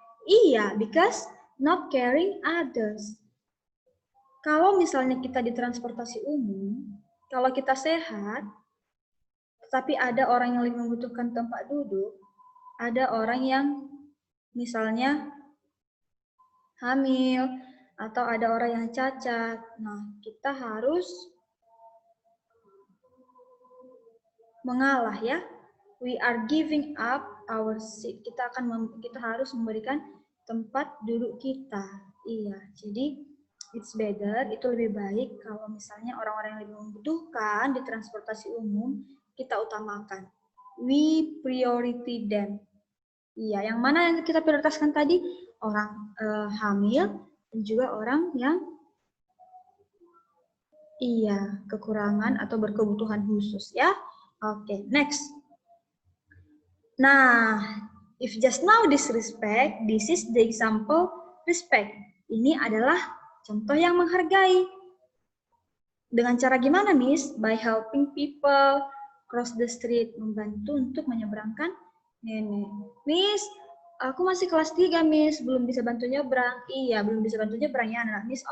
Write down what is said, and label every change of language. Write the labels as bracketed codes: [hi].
[en] Iya, because not caring others. [id] Kalau misalnya kita di transportasi umum, kalau kita sehat, tetapi ada orang yang lebih membutuhkan tempat duduk, ada orang yang misalnya hamil, atau ada orang yang cacat. Nah, kita harus mengalah ya. [en] We are giving up our seat. [id] Kita harus memberikan tempat duduk kita. Iya, jadi [en] it's better, [id] itu lebih baik kalau misalnya orang-orang yang lebih membutuhkan di transportasi umum kita utamakan. [en] We priority them. [id] Iya, yang mana yang kita prioritaskan tadi? Orang hamil dan juga orang yang kekurangan atau berkebutuhan khusus ya. [en] Oke, next. Nah, if just now disrespect, this is the example respect. [id] Ini adalah contoh yang menghargai. Dengan cara gimana, Miss? [en] By helping people cross the street, [id] membantu untuk menyeberangkan nenek. Miss, aku masih kelas 3, Miss, belum bisa bantu nyebrang. Iya, belum bisa bantu nyebrang ya, anak Miss.